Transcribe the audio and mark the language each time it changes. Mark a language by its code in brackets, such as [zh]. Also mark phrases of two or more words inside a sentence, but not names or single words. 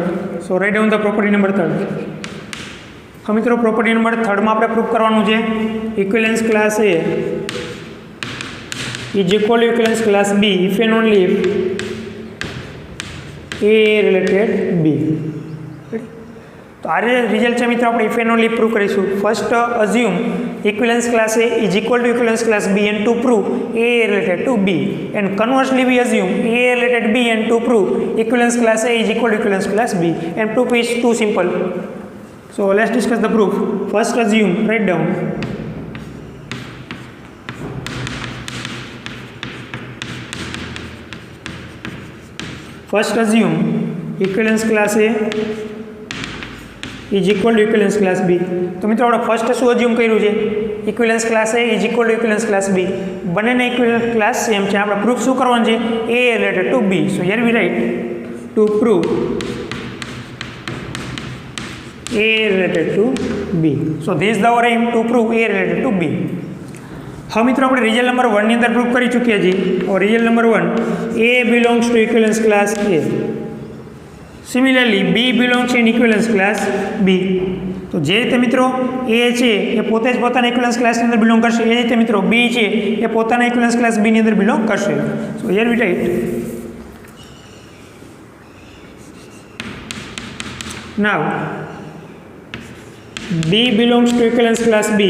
[en] So write down the property number 3rd. [gu] હવે મિત્રો પ્રોપર્ટી નંબર 3rd માં આપણે પ્રૂફ કરવાનું છે [en] equivalence class A is equal to equivalence class B if and only if A related B. [gu] તો આ રિઝલ્ટ છે મિત્રો આપણે [en] if and only [gu] પ્રૂવ કરીશું. [en] first assume equivalence class A is equal to equivalence class B and to prove A related to B, and conversely we assume A related B and to prove equivalence class A is equal to equivalence class B, and proof is too simple. So let's discuss the proof. First assume, write down first assume equivalence class A is equal to equivalence class B. [gu] તો મિત્રો આપણે ફર્સ્ટ શું અઝ્યુમ કર્યું છે? [en] equivalence class A is equal to equivalence class B. બંનેના equivalence class same છે. [gu] આપણે પ્રૂફ શું કરવાનું છે? [en] A related to B. So here we write to prove A related to B. So this is our aim, to prove A related to B. [gu] હવે મિત્રો આપણે [en] result number [gu] 1 ની અંદર પ્રૂફ કરી ચૂક્યા છીએ. [en] result number 1 A belongs to equivalence class A. Similarly, B belongs in equivalence class B. [gu] તો જે રીતે મિત્રો એ છે એ પોતે જ પોતાના [en] equivalence classની [gu] અંદર બિલોંગ કરશે, એ રીતે મિત્રો બી છે એ પોતાના [en] equivalence class Bની [gu] અંદર બિલોંગ કરશે. [en] So here we write now B belongs to equivalence class B.